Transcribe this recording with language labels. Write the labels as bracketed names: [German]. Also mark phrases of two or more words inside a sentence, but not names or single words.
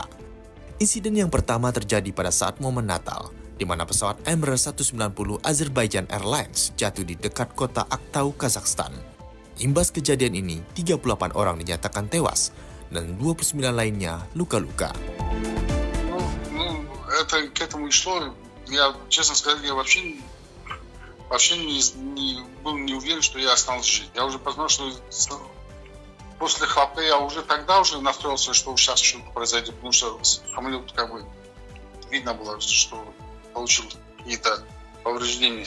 [Indonesian] Insiden yang pertama terjadi pada saat momen Natal, di mana pesawat Embraer 190 Azerbaijan Airlines jatuh di dekat kota Aktau, Kazakhstan. Imbas kejadian ini, 38 orang dinyatakan tewas dan 29 lainnya luka-luka. [Russian] Я, честно сказать, я вообще был не уверен, что я останусь жить. Я уже познал, что после хлопка я уже тогда настроился, что сейчас что-то произойдет, потому что самолет как бы видно было, что получил какие-то повреждения.